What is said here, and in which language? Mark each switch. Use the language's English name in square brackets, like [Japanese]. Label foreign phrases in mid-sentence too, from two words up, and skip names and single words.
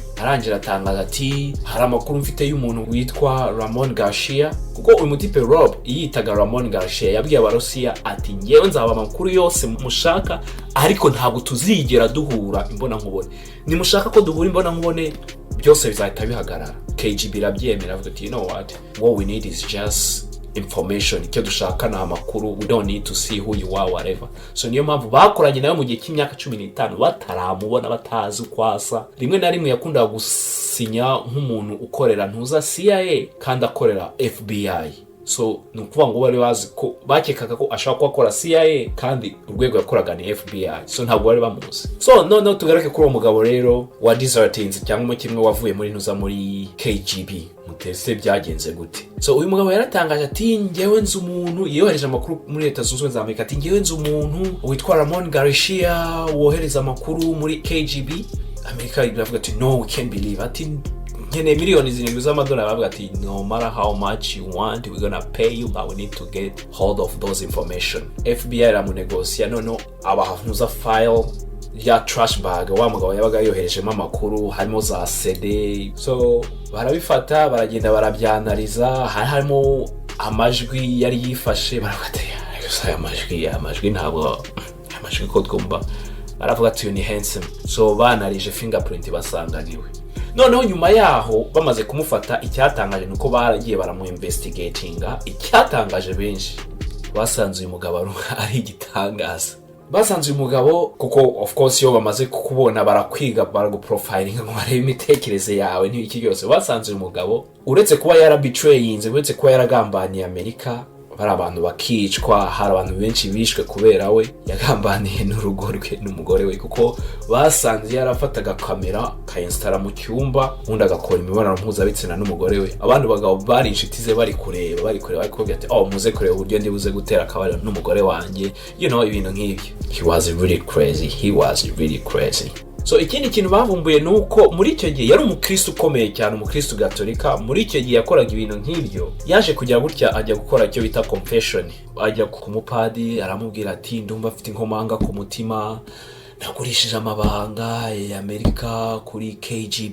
[Kinyarwanda] Arangira atangaza ati hari amakuru mfite y'umuntu witwa Ramon Garcia, kuko uyu mutipe Rob yitaga Ramon Garcia. Yabwiye Abarusiya ati ngewe nzaba amakuru yose mushaka, ariko ntabwo tuzigera duhura imbona nkubone. Nimushaka ko duhura imbona nkubone byose bizahita bihagarara. KGB irabyemera, avuga ati [English] what we need is just information. [Kinyarwanda] Icyo dushaka na amakuru, [English] we don't need to see who you are whatever. [Kinyarwanda] So niyo mpamvu bakoranye nayo mu gihe cy'imyaka 15 bataramubona, batazi kwasa. Rimwe na rimwe yakundaga gusinya nk'umuntu ukorera ntuza CIA kandi akorera FBI. So nukuvuga ngo bari bazi ko bakekaga ko ashaka gukora CIA kandi urwego yakoraga ni FBI. So ntabwo bari bamuzi. So no tugaruke kuri uwo mugabo rero wa desertings cyangwa kimwe wavuye muri ntuza muri KGB. Mutese byagenze gute? So uyu mugabo yaratangaje ati ngewe nzi umuntu, yohereje amakuru muri Leta Zunze Ubumwe za Amerika, ati ngewe nzi umuntu witwa Ramon Garcia wohereza amakuru muri KGB. Amerika iravuga ati [English] no we can't believe. [Kinyarwanda] Ati nkeneye miliyoni 7 z'amadolari. Bavuga ati [English] no matter how much you want, we're gonna pay you, but we need to get hold of those information. [Kinyarwanda] FBI iramunegosia, noneho abahanuza file ya [English] trash bag [Kinyarwanda] wa mugabo yabaga yoherejemo amakuru, harimo za CD. So barabifata, baragenda barabyanaliza, harimo amajwi yari yifashe. Baravuga amajwi ntabwo amajwi ko twumva. Baravuga ati ni Hensen. So banarije fingerprint basanganiwe. Noneho nyuma yaho bamaze kumufata, icyatangaje nuko baragiye baramuinvestigatinga. Icyatangaje benshi basanze uyu mugabo ari igitangaza. Basanze uyu mugabo kuko [English] of course [Kinyarwanda] yo bamaze kukubona barakwiga, baraguprofiling ngo barebe imitekerereze yawe n'iki cyose. Basanze uyu mugabo uretse kuba yarabetrayinze, uretse kuba yaragambaniye Amerika, bari abantu bakicwa, hari abantu benshi bishwe kubera we yagambaniye n'urugo rwe n'umugore we, kuko basanze yarafataga kamera kayinstara mu cyumba undi agakora imibonano mpuzabitsina n'umugore we. Abandi bagabo bari inshuti ze bari kureba ariko ati muze kureba uburyo ndi buze gutera akabariro n'umugore wanjye, ibintu nk'ibyo. [English] He was really crazy. [Kinyarwanda] So ikindi kintu bavumbuye nuko muri icyo gihe yari umukristo ukomeye cyane, umukristo gatolika. Muri icyo gihe yakoraga ibintu nk'ibyo, yaje kujya gutya ajya gukora icyo bita confession. Ajya ku mupadi aramubwira ati ndumva afite inkomanga ku mutima, nagurishije amabanga ya Amerika kuri KGB.